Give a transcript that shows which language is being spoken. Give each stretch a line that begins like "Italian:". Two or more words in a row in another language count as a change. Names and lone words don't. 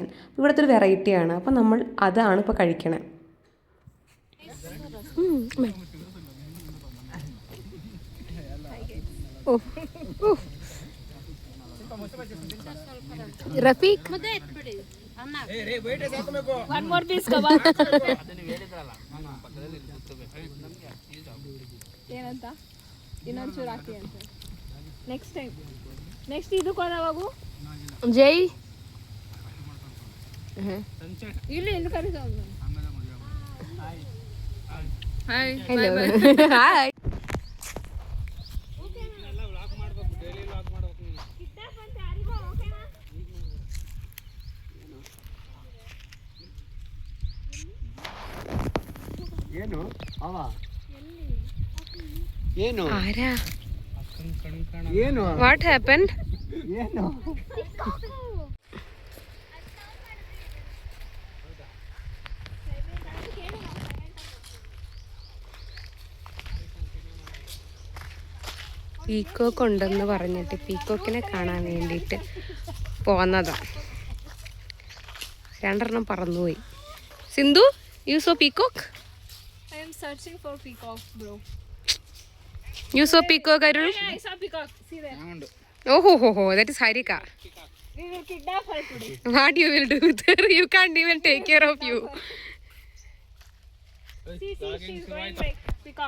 Malayalam: ഇവിടുത്തെ ഒരു വെറൈറ്റിയാണ്. അപ്പം നമ്മൾ അതാണ് ഇപ്പോൾ കഴിക്കണേ.
Kannada: ರಫೀಕ್
English: one more piece kebab
Kannada: ಏನಂತ ಇನ್ನೊಂದು ಚೂರು ಹಾಕಿ ಅಂತ ನೆಕ್ಸ್ಟ್ ಇದು ಕೊಡವಾಗು ಜೈ ಇಲ್ಲಿ ಕರೀತಾವ. ಹಾಯ್
English: hello hi.
Kannada: ಏನು ಅವ ಏನು
Malayalam: ആരാ?
Kannada: ಏನು
English: what happen?
Kannada: ಏನು
Malayalam: പീക്കോക്ക് ഉണ്ടെന്ന് പറഞ്ഞിട്ട് പീക്കോക്കിനെ കാണാൻ വേണ്ടിയിട്ട് പോന്നതാണ്. 2 പറന്നുപോയി. സിന്ധു,
English: you saw peacock? I am searching for peacock, bro. You saw peacock, Arul? Yeah, I saw peacock. See there. Oh, that is Harika. We will kidnap her today. What you will do there? You can't even take care of you. See, she's going like peacock.